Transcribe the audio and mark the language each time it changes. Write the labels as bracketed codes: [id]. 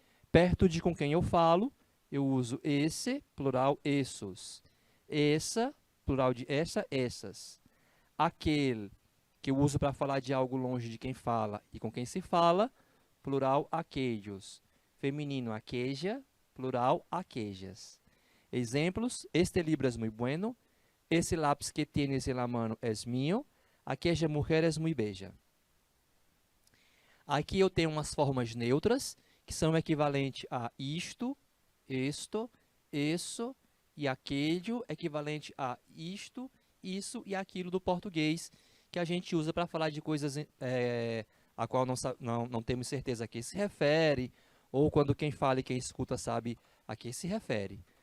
[pt] Perto de com quem eu falo, eu uso esse, plural, essos. Essa, plural de essa, essas. Aquele, que eu uso para falar de algo longe de quem fala e com quem se fala, plural, aquellos. Feminino, aqueja, plural, aquejas. [es] Exemplos: este libro es muy bueno, esse lápis que tienes en la mano es mío, aquella mujer es muy bella. [pt] Aqui eu tenho umas formas neutras, que são equivalentes a isto, esto, isso e aquele, equivalente a isto, isso e aquilo do português, que a gente usa para falar de coisas a qual não temos certeza a que se refere, ou quando quem fala e quem escuta sabe a que se refere.